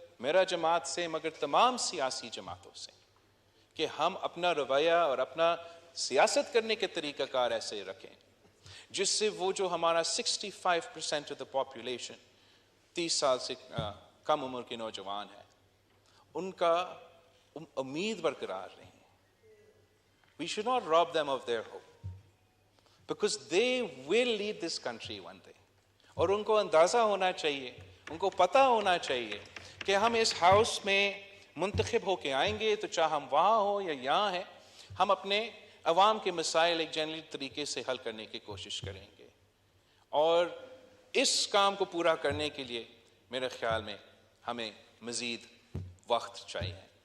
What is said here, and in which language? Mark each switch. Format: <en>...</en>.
<ur>میرا جماعت سے مگر تمام سیاسی جماعتوں سے کہ ہم اپنا رویہ اور اپنا سیاست کرنے کے طریقہ کار ایسے رکھیں جس سے وہ جو ہمارا 65%</ur> <en>of the population</en> <ur>30 سال سے کم عمر کے نوجوان ہیں ان کا امید برقرار رہے.</ur> <en>We should not rob them of their hope because they will lead this country one day.</en> <ur>اور ان کو اندازہ ہونا چاہیے, ان کو پتہ ہونا چاہیے کہ ہم اس ہاؤس میں منتخب ہو کے آئیں گے تو چاہے ہم وہاں ہوں یا یہاں ہیں, ہم اپنے عوام کے مسائل ایک جنرل طریقے سے حل کرنے کی کوشش کریں گے. اور اس کام کو پورا کرنے کے لیے میرے خیال میں ہمیں مزید وقت چاہیے.</ur>